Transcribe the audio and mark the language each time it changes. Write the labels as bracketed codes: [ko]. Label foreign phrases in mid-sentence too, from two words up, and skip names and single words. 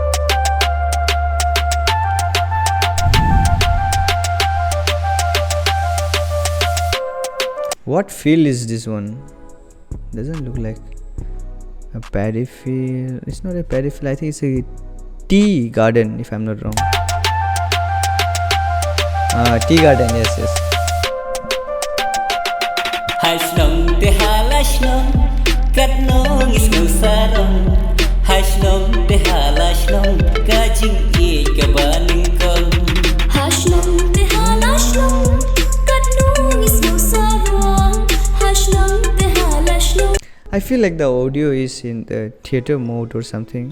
[en] What field is this one? Doesn't look like a paddy field. It's not a paddy field. I think it's a tea garden, if I'm not wrong. Tea garden, yes. [kha] Hai Shnong te hala Shnong, kat nong is no sarong. Hai Shnong te hala Shnong, kajing e kabaning kong. Hai Shnong te hala Shnong, kat nong is no sarong. Hai Shnong te hala Shnong. [en] I feel like the audio is in the theater mode or something.